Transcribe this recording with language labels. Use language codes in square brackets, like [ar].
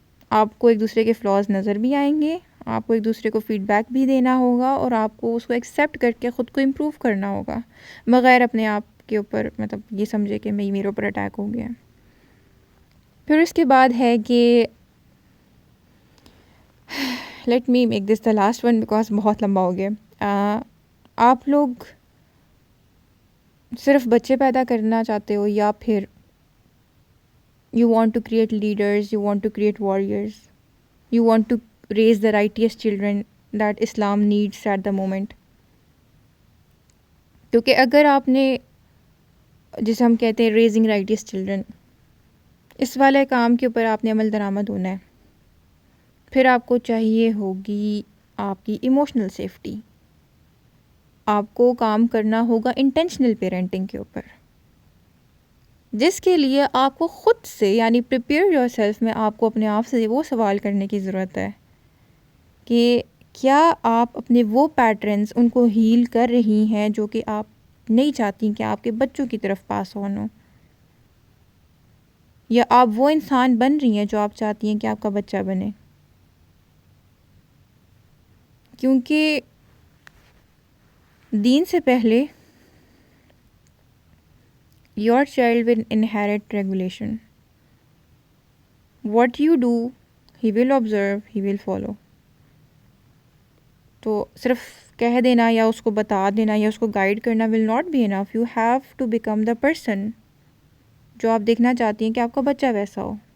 [ur] آپ کو ایک دوسرے کے فلاز نظر بھی آئیں گے, آپ کو ایک دوسرے کو فیڈ بیک بھی دینا ہوگا, اور آپ کو اس کو ایکسیپٹ کر کے خود کو امپروو کرنا ہوگا بغیر اپنے آپ کے اوپر مطلب یہ سمجھے کہ میرے اوپر اٹیک ہو گیا. پھر اس کے بعد ہے کہ [en] let me make this the last one because [ur] بہت لمبا ہو گیا. آپ لوگ صرف بچے پیدا کرنا چاہتے ہو یا پھر [en] you want to create leaders, you want to create warriors, you want to raise the righteous children that Islam needs at the moment. [ur] کیونکہ اگر آپ نے جسے ہم کہتے ہیں ریزنگ رائٹیس چلڈرن, اس والے کام کے اوپر آپ نے عمل درآمد ہونا ہے, پھر آپ کو چاہیے ہوگی آپ کی ایموشنل سیفٹی. آپ کو کام کرنا ہوگا انٹینشنل پیرنٹنگ کے اوپر, جس کے لیے آپ کو خود سے یعنی [en] prepare yourself [ur] میں آپ کو اپنے آپ سے وہ سوال کرنے کی ضرورت ہے کہ کیا آپ اپنے وہ پیٹرنز ان کو ہیل کر رہی ہیں جو کہ آپ نہیں چاہتی کہ آپ کے بچوں کی طرف پاس آن ہو, یا آپ وہ انسان بن رہی ہیں جو آپ چاہتی ہیں کہ آپ کا بچہ بنے. کیونکہ دین سے پہلے [en] your child will inherit regulation. What you do, he will observe, he will follow. [ur] تو صرف کہہ دینا یا اس کو بتا دینا یا اس کو گائیڈ کرنا [en] will not be enough. You have to become the person [ur] جو آپ دیکھنا چاہتی ہیں کہ آپ کا بچہ ویسا ہو.